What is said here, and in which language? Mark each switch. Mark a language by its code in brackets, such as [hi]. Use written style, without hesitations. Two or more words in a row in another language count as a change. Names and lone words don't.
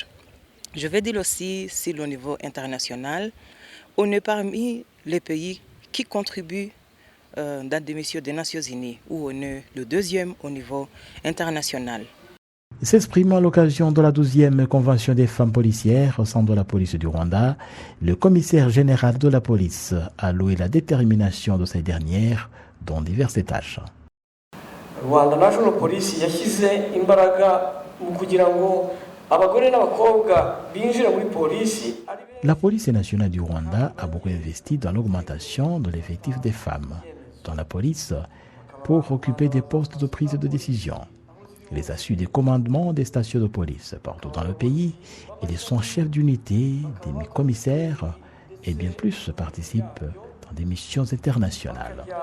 [fr] Je vais dire aussi, sur le niveau international, on est parmi les pays qui contribuent dans des missions des Nations Unies, où on est le deuxième au niveau international. S'exprimant à l'occasion de la 12e convention des femmes policières au sein de la police du Rwanda, le commissaire général de la police a loué la détermination de ces dernières dans diverses tâches. [rw] Rwanda National Police yashyize imbaraga mu kugira ngo abagore n'abakobwa binjire muri polisi. [fr] La police nationale du Rwanda a beaucoup investi dans l'augmentation de l'effectif des femmes dans la police pour occuper des postes de prise de décision. Ils assurent des commandements des stations de police partout dans le pays. Ils sont chefs d'unité, des commissaires et bien plus participent dans des missions internationales.